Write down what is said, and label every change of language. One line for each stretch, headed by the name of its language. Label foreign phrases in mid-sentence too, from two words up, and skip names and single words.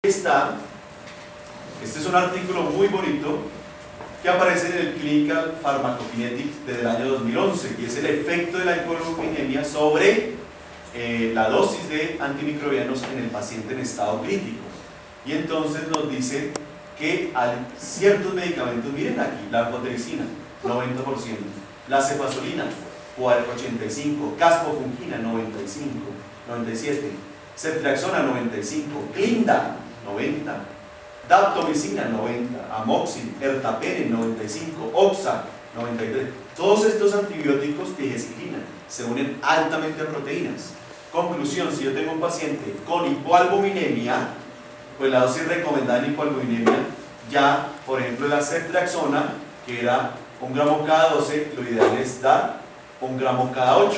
Spanish: Este es un artículo muy bonito que aparece en el Clinical Pharmacokinetics desde el año 2011 y es el efecto de la hipoalbuminemia sobre la dosis de antimicrobianos en el paciente en estado crítico. Y entonces nos dice que hay ciertos medicamentos, miren aquí, la anfotericina, 90%, la cefazolina, 85%, caspofungina, 95%, 97%, ceftriaxona, 95%, clinda, 90%, daptomicina, 90%, amoxil, ertapenem, 95%, oxa, 93%. Todos estos antibióticos digestinan, se unen altamente a proteínas. Conclusión, si yo tengo un paciente con hipoalbuminemia, pues la dosis recomendada en hipoalbuminemia, ya, por ejemplo, la ceftriaxona, que era 1 gramo cada 12, lo ideal es dar 1 gramo cada 8.